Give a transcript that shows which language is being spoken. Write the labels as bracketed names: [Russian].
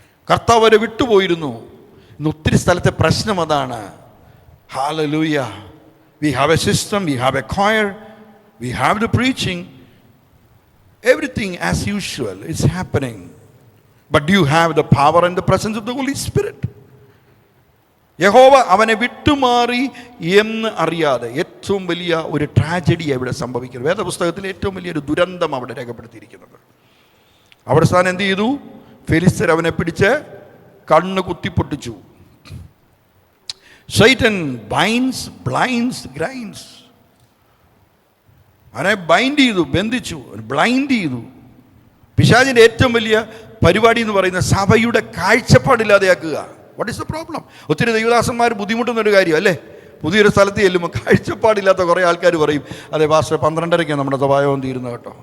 [Malayalam] കർത്താവ് അവരെ വിട്ടുപോയിരുന്നു. ഇന്ന് ഒത്തിരി സ്ഥലത്തെ പ്രശ്നം അതാണ്. Hallelujah. [English] We have a system, we have a choir, we have the preaching. Everything as usual is happening. But do you have the power and the presence of the Holy Spirit? [Malayalam] യഹോവ അവനെ വിട്ടുമാറി എന്ന് അറിയാതെ ഏറ്റവും വലിയ ഒരു tragedy അവിടെ സംഭവിക്കുന്നത്. വേദപുസ്തകത്തിൽ ഏറ്റവും വലിയൊരു ദുരന്തം അവിടെ രേഖപ്പെടുത്തിയിരിക്കുന്നത്. അവിടെ സ്ഥാനം എന്ത് ചെയ്തു? ഫെലിസ്തർ അവനെ പിടിച്ച് കണ്ണ് കുത്തിപ്പൊട്ടിച്ചു. [English] Satan binds, blinds, grinds. [Malayalam] അവനെ ബൈൻഡ് ചെയ്തു, ബന്ധിച്ചു, ബ്ലൈൻഡ് ചെയ്തു. പിശാചിൻ്റെ ഏറ്റവും വലിയ പരിപാടി എന്ന് പറയുന്ന സഭയുടെ കാഴ്ചപ്പാടില്ലാതെയാക്കുക. [English] What is the problem? [Malayalam] ഒത്തിരി ദൈവദാസന്മാർ ബുദ്ധിമുട്ടുന്നൊരു കാര്യം അല്ലേ? പുതിയൊരു സ്ഥലത്ത് ചെല്ലുമ്പോൾ കാഴ്ചപ്പാടില്ലാത്ത കുറേ ആൾക്കാർ പറയും, അതെ പാസ്റ്റർ 12:30 നമ്മുടെ സ്വഭാവം തീരുന്ന കേട്ടോ.